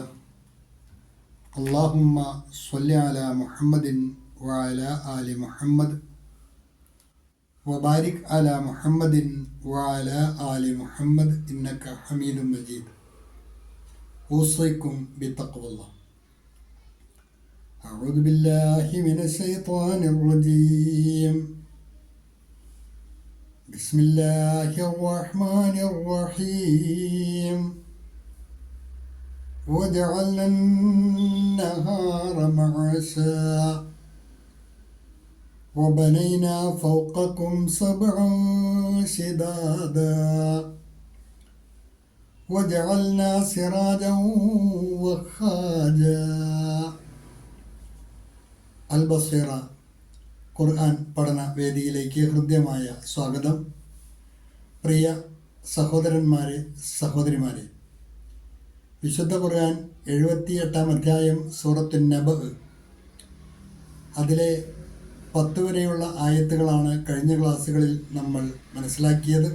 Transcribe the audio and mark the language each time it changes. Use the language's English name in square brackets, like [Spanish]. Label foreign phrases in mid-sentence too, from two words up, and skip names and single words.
[Arabic] اللهم صل على محمد وعلى آل محمد وبارك على محمد وعلى آل محمد إنك حميد مجيد. أوصيكم بتقوى الله. أعوذ بالله من الشيطان الرجيم. بسم الله الرحمن الرحيم. وجعلنا النهار معاشا وبنينا فوقكم سبعا شدادا وجعلنا سراجا وخاجا. [Malayalam] البصيرة ഖുർആൻ പഠന വേദിയിലേക്ക് ഹൃദ്യമായ സ്വാഗതം. പ്രിയ സഹോദരന്മാരെ, സഹോദരിമാരെ, വിശുദ്ധ ഖുർആൻ 78-ാം അധ്യായം സൂറത്തുൻ നബഅ്, അതിലെ 10 വരെയുള്ള ആയത്തുകളാണ് കഴിഞ്ഞ ക്ലാസ്സുകളിൽ നമ്മൾ മനസ്സിലാക്കിയത്.